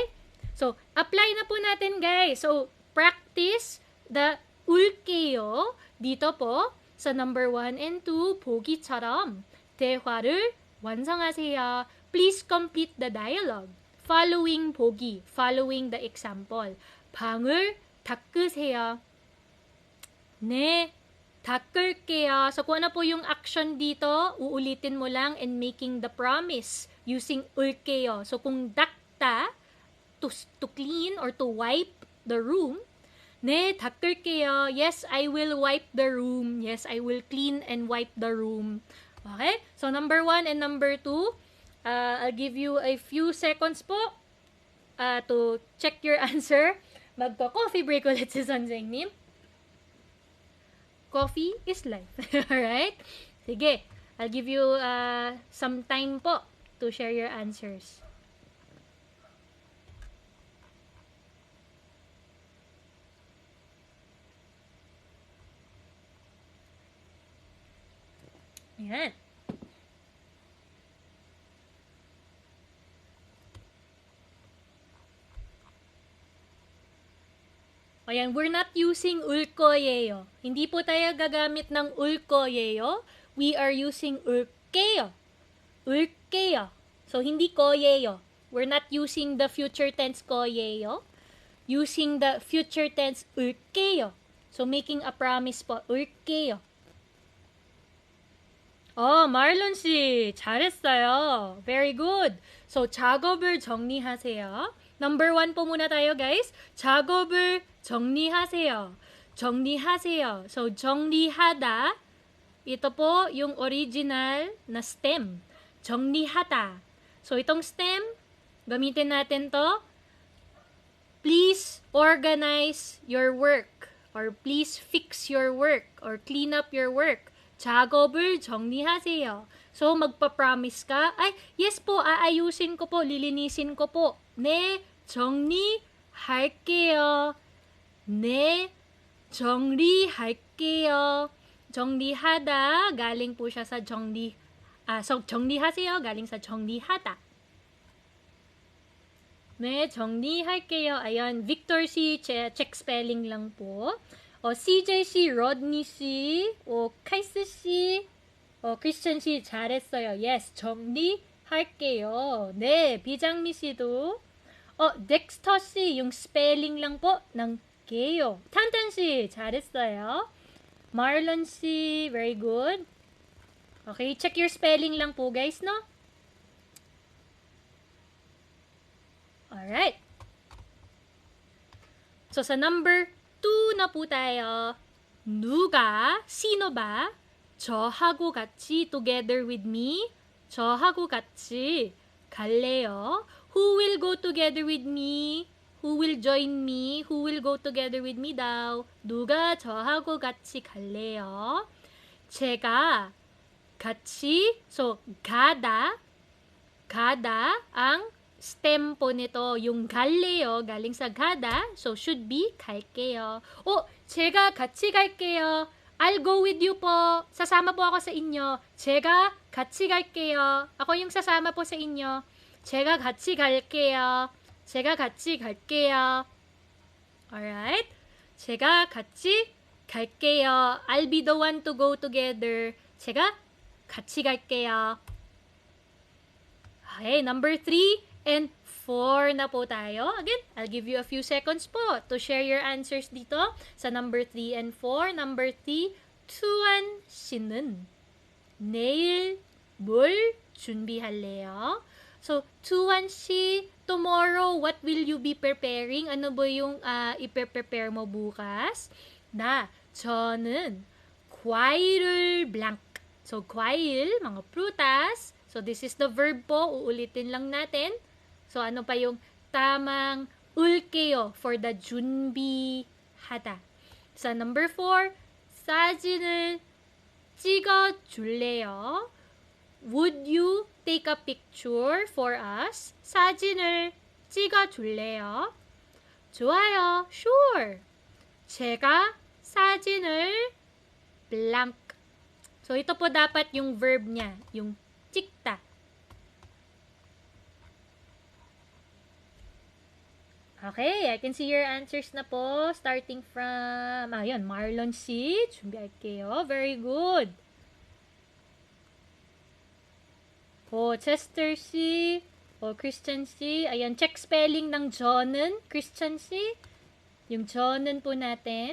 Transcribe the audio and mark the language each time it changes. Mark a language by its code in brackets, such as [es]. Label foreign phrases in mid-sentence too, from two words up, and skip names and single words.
[tl] So, apply na po natin, guys. [en] So, practice the 울게요. [tl] Dito po, sa number 1 and 2, [ko] 보기처럼 대화를 완성하세요. [en] Please complete the dialogue. Following 보기, following the example. [ko] 방을 닦으세요. 네, 닦을게요. [tl] So, kung ano po yung action dito, uulitin mo lang [en] and making the promise using [tl] 울게요. So, kung 닦다, [en] to clean or to wipe the room, [ko] 네, 닦을게요. [en] Yes, I will wipe the room. Yes, I will clean and wipe the room. Okay? So, number 1 and number 2, I'll give you a few seconds po to check your answer. [tl] Magko-coffee break ulit si Sanjengnim. [en] Coffee is life. Alright? Sige. I'll give you some time po to share your answers. [tl] Ayan. Ayan, [en] we're not using ulkoyeyo. [tl] Hindi po tayo gagamit ng ulkoyeyo. [en] We are using ulkeyo. Ulkeyo. [tl] So, hindi koyeyo. [en] We're not using the future tense koyeyo. Using the future tense ulkeyo. So, making a promise po, ulkeyo. Oh, Marlon 씨, 잘했어요. Very good. So, [ko] 작업을 정리하세요. [tl] Number 1 po muna tayo, guys. [ko] 작업을 정리하세요. 정리하세요. So, 정리하다. [tl] Ito po yung original na stem. [ko] 정리하다. [tl] So, itong stem, gamitin natin to. [en] Please organize your work. Or please fix your work. Or clean up your work. [ko] 작업을 정리하세요. [tl] So, magpa-promise ka, ay, yes po, aayusin ko po, lilinisin ko po. [ko] 네, 정리할게요. 네, 정리할게요. 정리하다, [tl] galing po siya sa so, 정리하세요, galing sa 정리하다. [ko] 네, 정리할게요. [tl] Ayan, Victor C, [en] check spelling [tl] lang po. [ko] CJ 씨, Rodney 씨, 카이스 씨, 크리스찬 씨 잘했어요. Yes, 정리할게요. 네, 비장미 씨도. 덱스터 씨, [tl] yung spelling lang po ng 게요. [ko] 탄탄 씨 잘했어요. Marlon 씨, [en] very good. Okay, check your spelling [tl] lang po, [en] guys, no? Alright. [tl] So, sa number 2 na po tayo. 누가, sino ba? [ko] 저하고 같이, [en] together with me. [ko] 저하고 같이 갈래요. [en] Who will go together with me? Who will join me? Who will go together with me daw? [ko] 누가 저하고 같이 갈래요? 제가 같이, [tl] so 가다 ang stem po nito, yung 갈래요, galing sa 가다, so [en] should be [tl] 갈게요. [ko] 제가 같이 갈게요. [en] I'll go with you po. [tl] Sasama po ako sa inyo. [ko] 제가 같이 갈게요. [tl] Ako yung sasama po sa inyo. [ko] 제가 같이 갈게요. 제가 같이 갈게요. Alright? 제가 같이 갈게요. [en] I'll be the one to go together. [ko] 제가 같이 갈게요. [tl] Okay, number 3 and 4 na po tayo. [en] Again, I'll give you a few seconds po to share your answers [tl] dito sa [en] number 3 and 4. Number 3, [ko] 투안 씨는 내일 뭘 준비할래요? So, 투안 씨, [en] tomorrow, what will you be preparing? [tl] Ano ba yung i-prepare mo bukas? [ko] 저는 과일을 blank. So, 과일, [tl] mga prutas. [en] So, this is the verb po. [tl] Uulitin lang natin. So, ano pa yung tamang ulkeyo [en] for the [tl] 준비하다. Sa number 4, [ko] 사진을 찍어줄래요? [en] Would you take a picture for us? [ko] 사진을 찍어줄래요? 좋아요. Sure. 제가 사진을 blank. [tl] So, ito po dapat yung verb niya, yung 찍다. [en] Okay, I can see your answers [tl] na po. [en] Starting from, ayun, Marlon C. [ko] 준비할게요. [en] Very good. [ko] Chester C. Christian C. [tl] Ayan, check spelling ng Jonan. Christian C. Yung Jonan po natin.